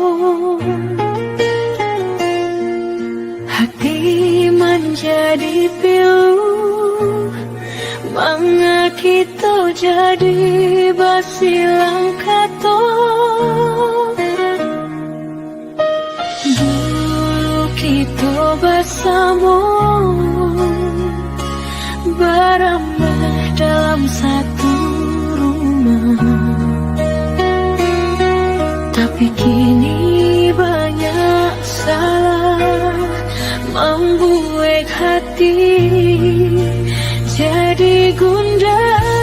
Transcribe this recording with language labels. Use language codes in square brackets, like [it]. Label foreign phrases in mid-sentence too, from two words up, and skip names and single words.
[id] Hati menjadi pilu, mangga kita jadi [min] basilang kato. [id] Dulu kita bersama, beramah dalam satu rumah. Tapi kini banyak salah membuat hati jadi gundah.